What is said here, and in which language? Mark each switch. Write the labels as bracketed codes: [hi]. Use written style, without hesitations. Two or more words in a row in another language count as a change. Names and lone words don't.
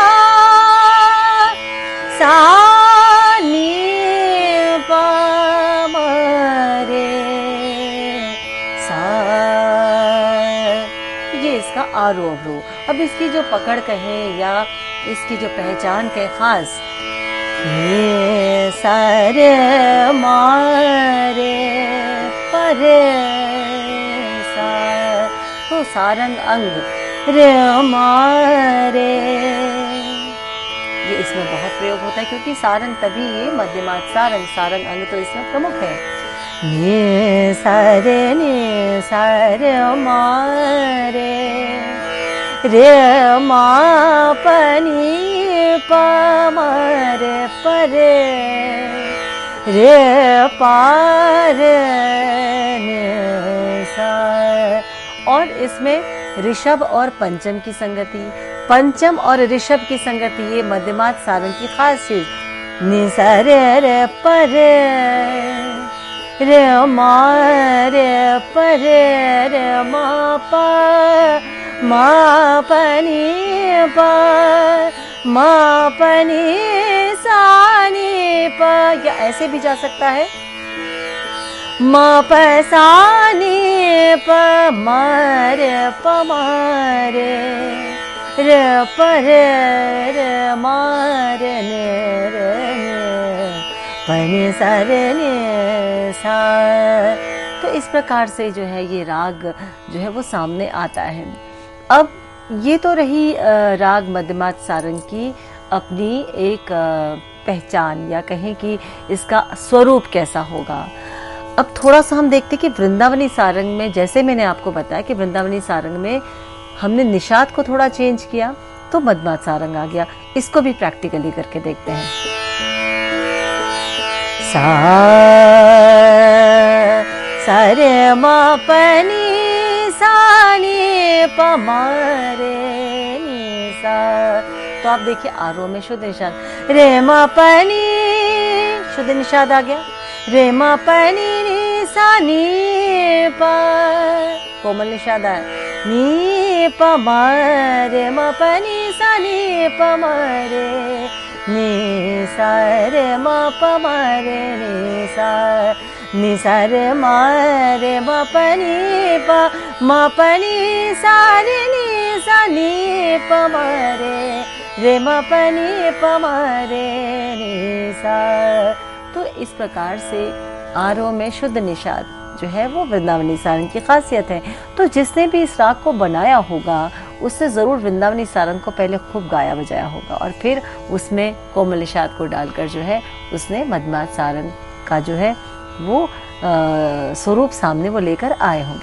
[hi] सा नी पा मरे सा, ये इसका आरोह अवरोह। अब इसकी जो पकड़ कहें या इसकी जो पहचान कहें खास, रे सा रे मा रे प रे सा, तो सारंग अंग रे मा रे, ये इसमें बहुत प्रयोग होता है क्योंकि सारंग तभी ये मध्यमार्ग सारंग, सारंग अंग तो इसमें प्रमुख है। नि सा रे मा रे मा प नि प म रे प रे पा रे नि सा। और इसमें ऋषभ और पंचम की संगति, पंचम और ऋषभ की संगति, ये मध्यमार्ग सारंग की खास चीज। नि सा रे प रे मा प रे मा प मा प नि प मा प नि सा नि प, या ऐसे भी जा सकता है मा प सा नि प मा रे प मा रे प रे मा रे प नि सा रे नि सा। तो इस प्रकार से जो है ये राग जो है वो सामने आता है। अब ये तो रही राग मध्यमार्ग सारंग की अपनी एक पहचान, या कहें कि इसका स्वरूप कैसा होगा। अब थोड़ा सा हम देखते कि वृंदावनी सारंग में, जैसे मैंने आपको बताया कि वृंदावनी सारंग में हमने निषाद को थोड़ा चेंज किया तो मध्यमार्ग सारंग आ गया। इसको भी प्रैक्टिकली करके देखते हैं। सा रे मा प नि सा नि प मा रे नि सा। तो आप देखिए आरोह में शुद्ध निषाद रे मा प नि, शुद्ध निषाद आ गया, रे मा प नि सा नि प, कोमल निषाद आया, नि प म रे मा प नि सा नि प म रे नि सा रे मा प म रे नि सा, नि सा रे मा रे मा प नि प मा प नि सा रे नि सा नि प म रे मा प नि प म रे नि सा। तो इस प्रकार से आरोह में शुद्ध निषाद जो है वो वृंदावनी सारंग की खासियत है। तो जिसने भी इस राग को बनाया होगा उससे ज़रूर वृंदावनी सारंग को पहले खूब गाया बजाया होगा और फिर उसमें कोमल निषाद को डालकर जो है उसने मध्यमार्ग सारंग का जो है वो स्वरूप सामने वो लेकर आए होंगे।